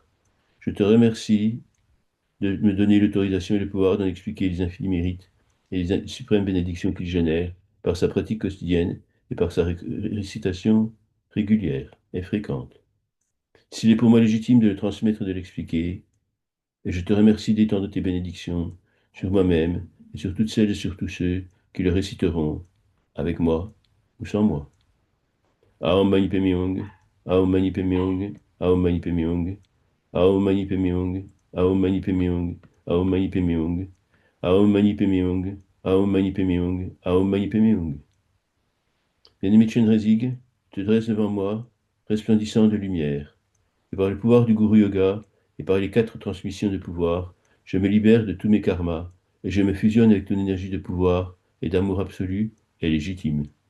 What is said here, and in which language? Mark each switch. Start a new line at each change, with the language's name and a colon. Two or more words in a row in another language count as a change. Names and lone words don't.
French: Je te remercie de me donner l'autorisation et le pouvoir d'en expliquer les infinis mérites et les suprêmes bénédictions qu'il génère par sa pratique quotidienne et par sa récitation régulière et fréquente. S'il est pour moi légitime de le transmettre et de l'expliquer, et je te remercie d'étendre tes bénédictions sur moi-même et sur toutes celles et sur tous ceux qui le réciteront, avec moi ou sans moi.
Sanskrit: ॐ मणि पद्मे हूँ, ॐ मणि पद्मे हूँ, ॐ मणि पद्मे हूँ, ॐ मणि पद्मे हूँ, ॐ मणि पद्मे हूँ, ॐ मणि पद्मे हूँ, ॐ मणि पद्मे हूँ, ॐ मणि पद्मे हूँ, ॐ मणि पद्मे हूँ.
French: Bien-aimé Chenrezig, te dresse devant moi, resplendissant de lumière, et par le pouvoir du Guru Yoga et par les 4 transmissions de pouvoir, je me libère de tous mes karmas et je me fusionne avec ton énergie de pouvoir et d'amour absolu et légitime.